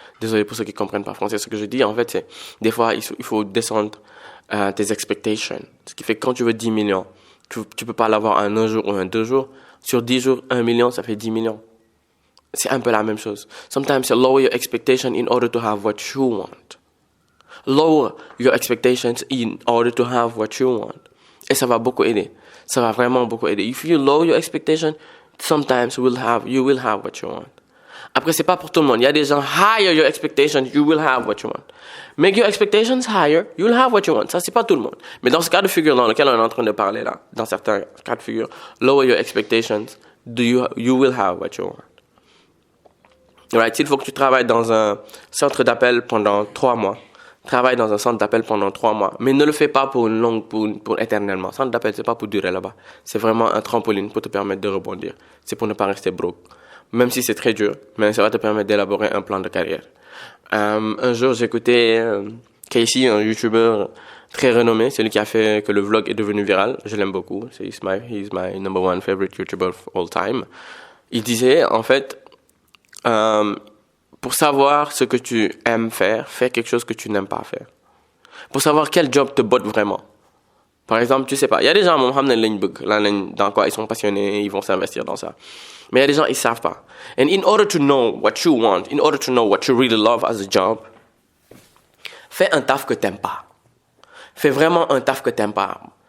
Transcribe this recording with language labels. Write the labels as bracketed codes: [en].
[fr] Désolé pour ceux qui comprennent pas français. Ce que je dis, en fait, c'est des fois, il faut descendre tes expectations. Ce qui fait que quand tu veux 10 millions, tu peux pas l'avoir en un jour ou en 2 jours. Sur 10 jours, 1 million, ça fait 10 millions. C'est un peu la même chose. [en] Sometimes you lower your expectation in order to have what you want. Lower your expectations in order to have what you want. [fr] Et ça va beaucoup aider. Ça va vraiment beaucoup aider. [en] If you lower your expectation, sometimes you will have what you want. [fr] Après, c'est pas pour tout le monde. Il y a des gens, [en] higher your expectations, you will have what you want. Make your expectations higher, you will have what you want. [fr] Ça, c'est pas tout le monde. Mais dans ce cas de figure dans lequel on est en train de parler là, dans certains cas de figure, [en] lower your expectations, you will have what you want. [fr] Right? Il faut que tu travailles dans un centre d'appel pendant 3 mois. Travaille dans un centre d'appel pendant 3 mois. Mais ne le fais pas pour éternellement. Centre d'appel, c'est pas pour durer là-bas. C'est vraiment un trampoline pour te permettre de rebondir. C'est pour ne pas rester broke. Même si c'est très dur, mais ça va te permettre d'élaborer un plan de carrière. Un jour, j'écoutais Casey, un YouTuber très renommé, celui qui a fait que le vlog est devenu viral. Je l'aime beaucoup. [en] He's my number 1 favorite YouTuber of all time. [fr] Il disait, en fait, pour savoir ce que tu aimes faire, fais quelque chose que tu n'aimes pas faire. Pour savoir quel job te botte vraiment. Par exemple, tu sais pas, il y a des gens dans quoi ils sont passionnés, ils vont s'investir dans ça. Mais il y a des gens, ils savent pas. [en] And in order to know what you want, in order to know what you really love as a job, [fr] fais un taf que t'aimes pas. Fais vraiment un taf que t'aimes pas.